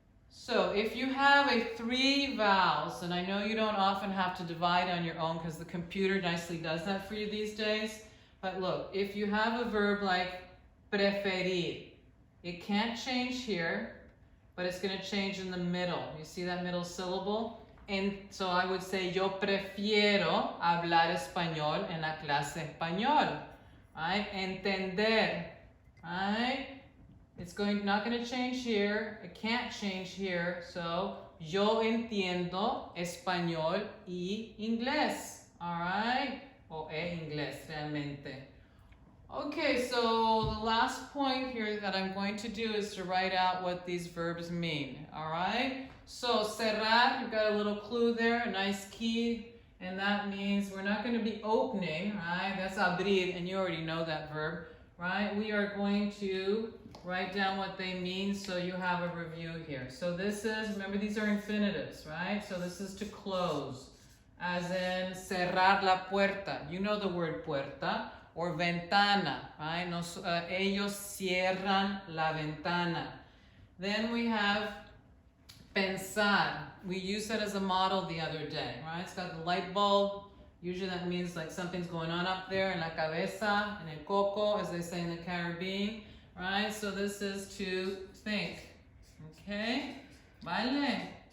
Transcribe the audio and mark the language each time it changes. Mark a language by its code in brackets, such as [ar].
[en] So if you have a 3 vowels, and I know you don't often have to divide on your own because the computer nicely does that for you these days. But look, if you have a verb like preferir, it can't change here, but it's going to change in the middle. You see that middle syllable? And so I would say, [es] yo prefiero hablar español en la clase español. [en] Right? Entender. Right? It's not going to change here. It can't change here. [es] So, yo entiendo español y inglés. All right? O inglés, realmente. [en] Okay, so the last point here that I'm going to do is to write out what these verbs mean, all right? So cerrar, you've got a little clue there, a nice key, and that means we're not going to be opening, right? That's abrir, and you already know that verb, right? We are going to write down what they mean so you have a review here. So this is, remember these are infinitives, right? So this is to close, as in [es] cerrar la puerta. [en] You know the word puerta. Or ventana, right? [es] Ellos cierran la ventana. [en] Then we have pensar. We used that as a model the other day, right? It's got the light bulb. Usually that means like something's going on up there in [es] la cabeza, en el coco, [en] as they say in the Caribbean, right? So this is to think, okay? Vale.